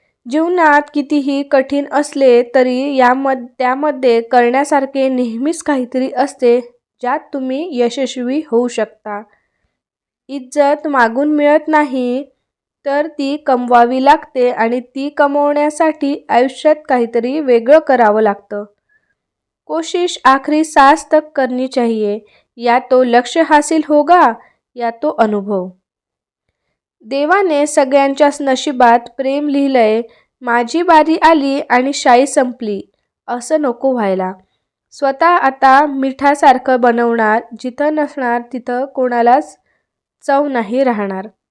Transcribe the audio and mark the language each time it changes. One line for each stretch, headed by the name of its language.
Marathi: जीवनात कितीही कठीण असले तरी त्यामध्ये करण्यासारखे नेहमीच काहीतरी असते ज्यात तुम्ही यशस्वी होऊ शकता. इज्जत मागून मिळत नाही तर ती कमवावी लागते आणि ती कमवण्यासाठी आयुष्यात काहीतरी वेगळं करावं लागतं.
Hindi: कोशिश आखरी सांस तक करनी चाहिए. या तो लक्ष्य हासिल होगा या तो अनुभव.
Marathi: देवाने सगळ्यांच्याच नशिबात प्रेम लिहिलंय. माझी बारी आली आणि शाई संपली असं नको व्हायला. स्वतः आता मिठासारखं बनवणार. जिथं नसणार तिथं कोणालाच चव नाही राहणार.